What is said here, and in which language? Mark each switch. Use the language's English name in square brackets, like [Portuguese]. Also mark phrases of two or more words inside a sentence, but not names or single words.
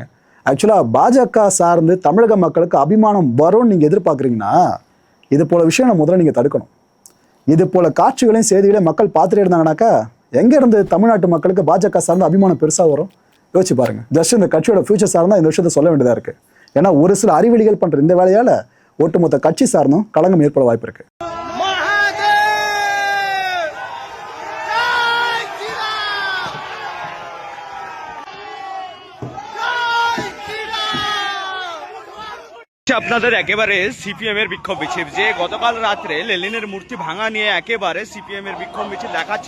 [Tamil] ஆக்சுவலாக பாஜக சார்ந்து தமிழக மக்களுக்கு அபிமானம் வரும்னு நீங்கள் எதிர்பார்க்குறீங்கன்னா இது போல விஷயம் முதல்ல நீங்கள் தடுக்கணும். இது போல காட்சிகளையும் செய்திகளையும் மக்கள் பார்த்துட்டே இருந்தாங்கன்னாக்கா எங்கேருந்து தமிழ்நாட்டு மக்களுக்கு பாஜக சார்ந்த அபிமானம் பெருசாக வரும்? யோசிச்சு பாருங்க. ஜஸ்ட் இந்த கட்சியோட ஃபியூச்சர் சார்ந்தால் இந்த விஷயத்த சொல்ல வேண்டியதாக இருக்குது. ஏன்னா ஒரு சில அறிவெளிகள் பண்ணுற இந்த வேலையால் ஒட்டுமொத்த கட்சி சார்ந்தும் களங்கம் ஏற்பட வாய்ப்பு இருக்குது. [Bangla] আপনাদের একেবারে সিপিএম এর বিক্ষোভ মিছিল, যে গতকাল রাত্রে লেনিনের মূর্তি ভাঙা নিয়ে একেবারে সিপিএম এর বিক্ষোভ মিছিল দেখাচ্ছে।